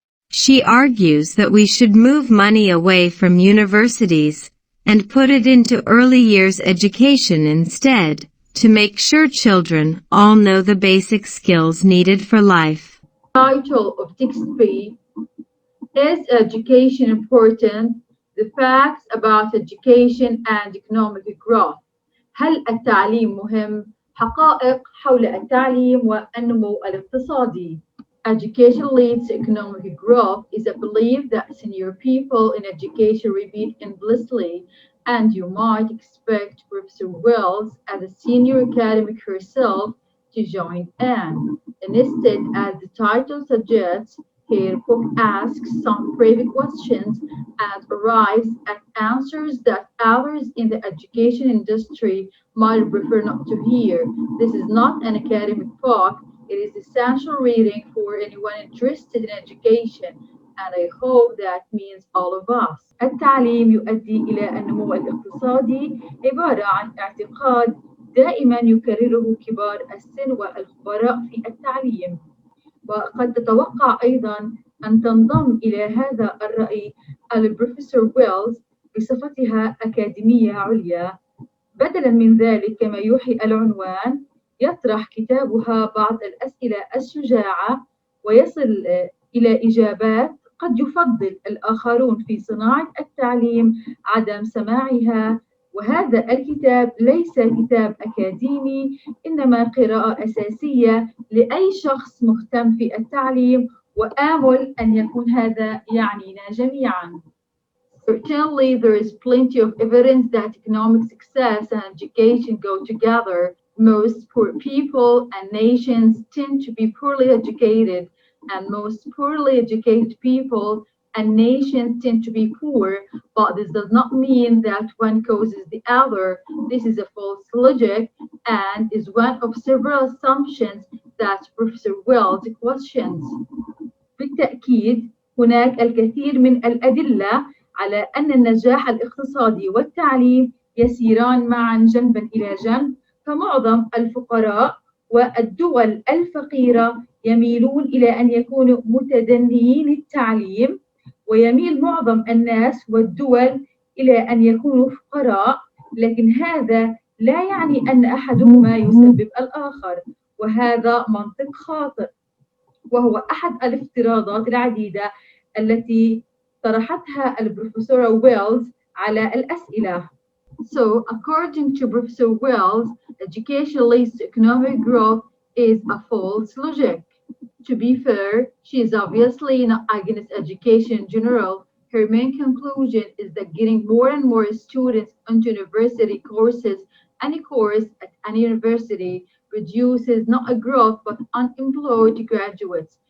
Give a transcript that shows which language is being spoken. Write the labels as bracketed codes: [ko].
[en] She argues that we should move money away from universities and put it into early years education instead, to make sure children all know the basic skills needed for life. Title of text B: Is education important? The facts about education and economic growth. [ar] هل التعليم مهم؟ حقائق حول التعليم والنمو الاقتصادي. [en] Education leads to economic growth is a belief that senior people in education repeat endlessly, and you might expect Professor Wells, as a senior academic herself, to join in. Instead, as the title suggests, her book asks some private questions and arrives at answers that others in the education industry might prefer not to hear. This is not an academic book. It is essential reading for anyone interested in education, and I hope that means all of us. [ar] التعليم يؤدي إلى النمو الاقتصادي عبارة عن اعتقاد دائما يكرره كبار السن والخبراء في التعليم، وقد تتوقع أيضا أن تنضم إلى هذا الرأي البروفيسور ويلز بصفتها أكاديمية عليا. بدلا من ذلك، كما يوحي العنوان، يطرح كتابها بعض الأسئلة الشجاعة ويصل إلى إجابات قد يفضل الآخرون في صناعة التعليم عدم سماعها. وهذا الكتاب ليس كتاب أكاديمي، إنما قراءة أساسية لأي شخص مهتم في التعليم، وآمل أن يكون هذا يعنينا جميعاً. [en] Certainly, there is plenty of evidence that economic success and education go together. Most poor people and nations tend to be poorly educated, and most poorly educated people and nations tend to be poor, but this does not mean that one causes the other. This is a false logic and is one of several assumptions that Professor Wells questions. [ar] بالتأكيد هناك الكثير من الأدلة على أن النجاح الاقتصادي والتعليم يسيران معا جنبا إلى جنب، فمعظم الفقراء والدول الفقيرة يميلون إلى أن يكونوا متدنيين التعليم، ويميل معظم الناس والدول إلى أن يكونوا فقراء، لكن هذا لا يعني أن أحدهما يسبب الآخر، وهذا منطق خاطئ، وهو أحد الافتراضات العديدة التي طرحتها البروفيسورة ويلز على الأسئلة. [en] So, according to Professor Wells, education leads to economic growth is a false logic. To be fair, she is obviously not against education in general. Her main conclusion is that getting more and more students into university courses, any course at any university, produces not a growth but unemployed graduates.